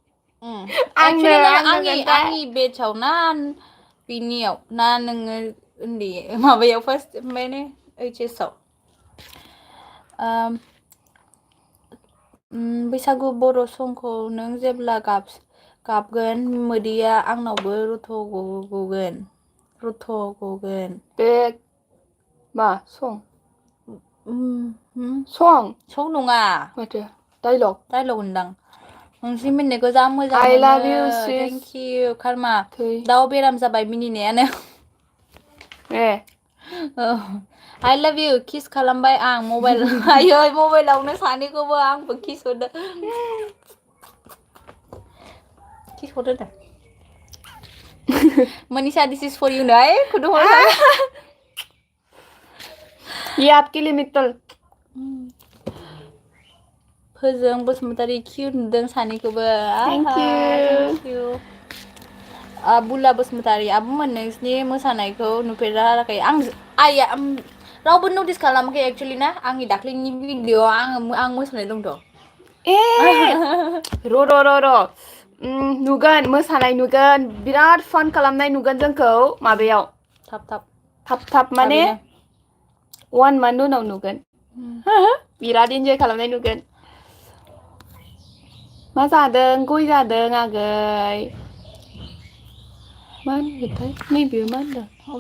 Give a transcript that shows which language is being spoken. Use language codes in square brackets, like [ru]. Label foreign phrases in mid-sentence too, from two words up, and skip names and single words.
[brx] आंनि बेचाव ना बिनियाव ना नोङो उन्दै माबायाव फार्स्ट माने HS आव बैसागु बर' संखौ नों जेब्ला गाबगोन मोदैया आंनावबो रथ' गगोन बे मा सं नङा माथो डायलग होनदां नोंसोरनि मिनिनायखौ जा मोजां [en] I [brx] मोनो [en] love you, sis. thank you Karma [brx] थै दाउ बेराम जाबाय मिनिनायानो [en] I love you [brx] किस खालामबाय आं मबाइलावनो सानैखौबो आंबो किस हरदों [en] Kiss hot dah. Manisha, this is for you, nay. Kudu hot. [hi] ये आपके लिए मित्तल [brx] फोजों बसुमतारी क्यूट नुदों सानैखौबो [en] Thank you. Thank you. [brx] बुला बसुमतारी आब'मोन नोंसिनि मोसानायखौ नुफेराखै आइया रावबो नटिस खालामाखै एक्चुअली ना आंनि दाख्लैनि भिडिअ आं मोसानाय दंथ' ए र' नुगोन मोसानाय नुगोन बिराद फान खालामनाय नुगोन जोंखौ माबायाव थाब माने 1 month उनाव नुगोन बिराद इन्जय खालामनाय नुगोन मा जादों गय जादों आगै मा होनोथाय नैबेयो मा होनदों